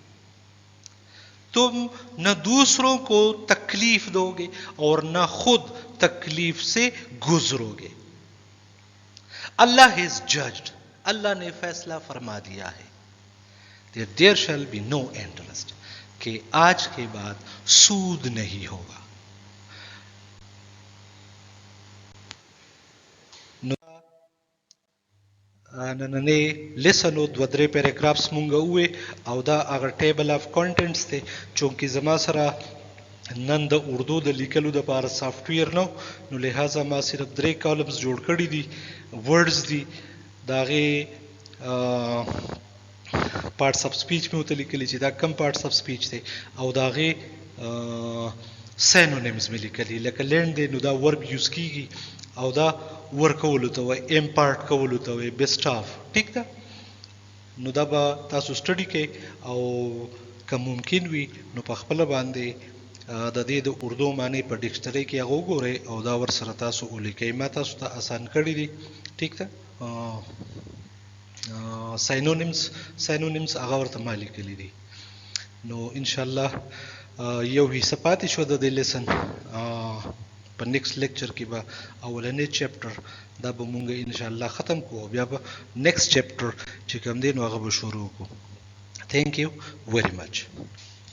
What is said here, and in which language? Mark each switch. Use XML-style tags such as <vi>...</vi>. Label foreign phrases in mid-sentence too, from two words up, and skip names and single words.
<ur>تم نہ دوسروں کو تکلیف دو گے اور نہ خود تکلیف سے گزرو گے.</ur> <en>Allah has judged,</en> <ur>اللہ نے فیصلہ فرما دیا ہے.</ur> <en>There shall be no interest,</en> <ur>کہ آج کے بعد سود نہیں ہوگا.</ur> <ps>نننې لیسنو دو درې پیراګرافز مونږ وې او دا هغه</ps> <en>table of contents</en> <ps>دی. چونکې زما سره نن د اردو د لیکلو دپاره سافټ ویر نو لہٰذا ما صرف 3 کالمز جوړ کړي دي، ورډز دي، د هغې</ps> <en>parts of speech</en> <ps>مې ورته لیکلي چې دا کم</ps> <en>parts of speech</en> <ps>دی، او د هغې سینونیمز مې لیکلي. لکه لینډ دی نو دا ورب یوز کیږي او دا ورکولو ته وای، امپارټ کولو ته وای، بیسټ آف. ٹھیک ده؟ نو دا به تاسو سټډي کوئ او که ممکن وي نو په خپله باندې د دې د اردو معنی په ډکشنري کې هغه وګورئ او دا ورسره تاسو ولیکئ. ما تاسو ته آسان کړي دي. ٹھیک ده؟ ساینونیمز هغه ورته ما لیکلي دي. نو انشاءالله یو حصه پاتې شو د دې لیسن. په</ps> <en>next lecture</en> <ps>کې به اولنی چیپټر دا به مونږ انشاءالله ختم کوو، بیا به</ps> <en>next chapter</en> <ps>چې کوم دی نو هغه به شروع کړو.</ps> <en>Thank you very much.</en>